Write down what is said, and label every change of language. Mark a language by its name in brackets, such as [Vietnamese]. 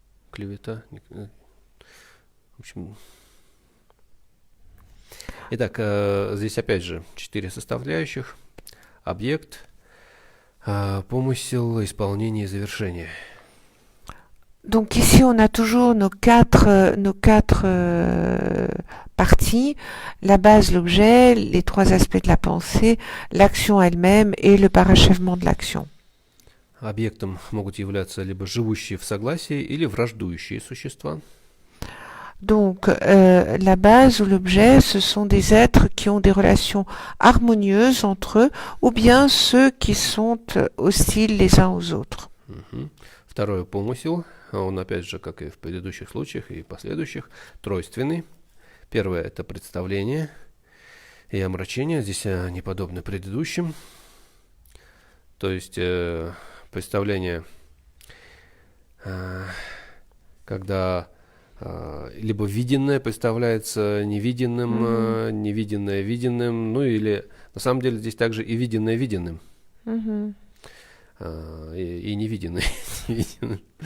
[Russian] Клевета. В общем. Итак, здесь опять же 4 составляющих. Объект, помысел, исполнение и завершение. [French] Donc ici, on a toujours nos quatre parties, la base, l'objet, les 3 aspects de la pensée, l'action elle-même et le parachèvement de l'action. [Russian] Объектом могут являться либо живущие в согласии или враждующие существа. [French] Donc, la base ou l'objet, ce sont des êtres qui ont des relations harmonieuses entre eux, ou bien ceux qui sont hostiles les uns aux autres. Мгм. [Russian] Второй помысел, он опять же, как и в предыдущих случаях и последующих, тройственный. Первое – это представление и омрачение. Здесь они подобны предыдущим. То есть представление, когда либо виденное представляется невиденным, невиденное виденным, ну или на самом деле здесь также и виденное виденным, и невиденное невиденным.